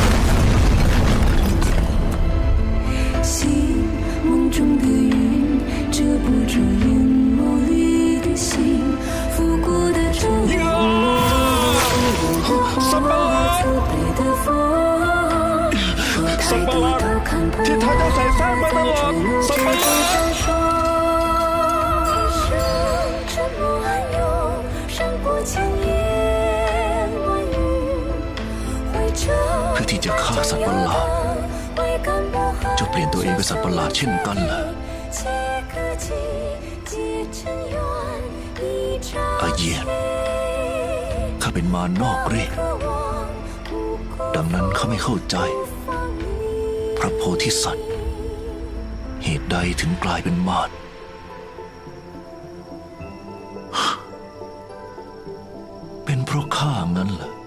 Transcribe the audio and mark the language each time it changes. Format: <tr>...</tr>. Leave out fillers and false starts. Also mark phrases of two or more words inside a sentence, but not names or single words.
<zh>醒梦中的云遮不住眼眸里的心，拂过的烛光，慈悲的风，我抬低头看不见，闪烁，沉默暗涌，闪过千言万语，汇成。</zh> <th>าสัตว์ประหลาดเจ้าเปลี่ยนตัวเองเป็นสัตว์ประหลาดเช่นกันเหรออาเยียนข้าเป็นมารนอกเรศดังนั้นข้าไม่เข้าใจพระโพธิสัตว์เหตุใดถึงกลายเป็นมารเป็นเพราะข้างั้นเหรอ</th>